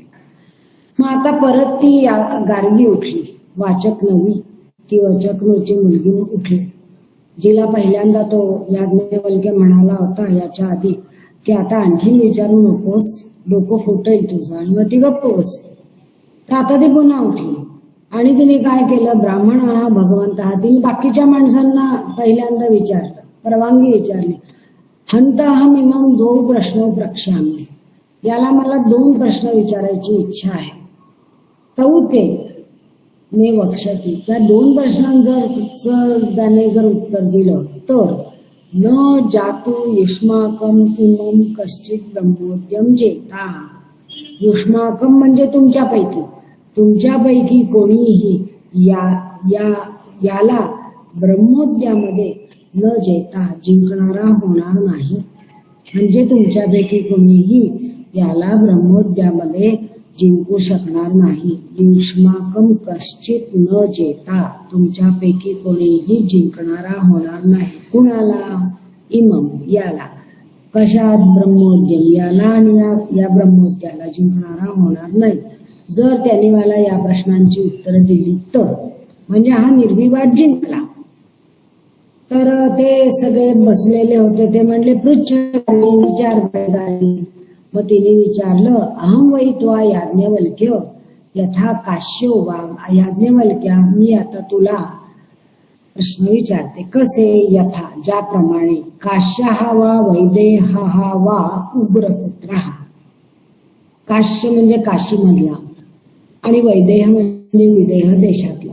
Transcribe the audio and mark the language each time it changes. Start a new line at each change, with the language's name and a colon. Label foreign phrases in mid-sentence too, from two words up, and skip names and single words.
Marathi: मग आता परत ती गार्गी उठली वाचक नवी ती वचकनूची मुलगी उठली जिला पहिल्यांदा तो याज्ञवल्क्य म्हणाला होता याच्या आधी की आता आणखीन विचारू नकोस डोकं फुटेल तुझं आणि मग ती गप्प बसली. तर आता ती पुन्हा उठली आणि तिने काय केलं ब्राह्मण हा भगवंत हा तिने बाकीच्या माणसांना पहिल्यांदा विचारलं परवानगी विचारली.
Sanskrit: हंतहम इमं द्वौ प्रश्नो प्रक्ष्यामि
Marathi: याला मला 2 प्रश्न विचारायची इच्छा आहे.
Sanskrit: तौ ते मे वक्षती,
Marathi: त्या 2 प्रश्नांचं त्याने जर उत्तर दिलं तर
Sanskrit: न जातु युष्माकम इमम कश्चित ब्रह्मोद्यम जेता.
Marathi: युष्माकम म्हणजे तुमच्यापैकी कोणीही याला ब्रह्मोद्यामध्ये
Sanskrit: न जेता
Marathi: जिंकणारा होणार नाही. म्हणजे तुमच्यापैकी कोणीही याला ब्रह्मोद्यामध्ये जिंकू शकणार नाही.
Sanskrit: युष्माकम कश्चित न जेता,
Marathi: तुमच्यापैकी कोणीही जिंकणारा होणार नाही. कुणाला? इमम, याला. कशात? ब्रह्मोद्यम, याला आणि या ब्रह्मोद्याला जिंकणारा होणार नाही. जर त्यांनी मला या प्रश्नांची उत्तरं दिली तर, म्हणजे हा निर्विवाद जिंकला. तर ते सगळे बसलेले होते, ते म्हणले पृच्छकारे, विचार वेगाने. मग तिने विचारलं,
Sanskrit: अहम वै त्वा याज्ञवल्क्य यथा काश्यो वा.
Marathi: याज्ञवल्क्या, मी आता तुला प्रश्न विचारते. कसे? यथा, ज्याप्रमाणे. काश्य हा वा वैदेह हा वा उग्रपुत्र हा. काश्य म्हणजे काशीमधला आणि वैदेह म्हणजे विदेह देशातला.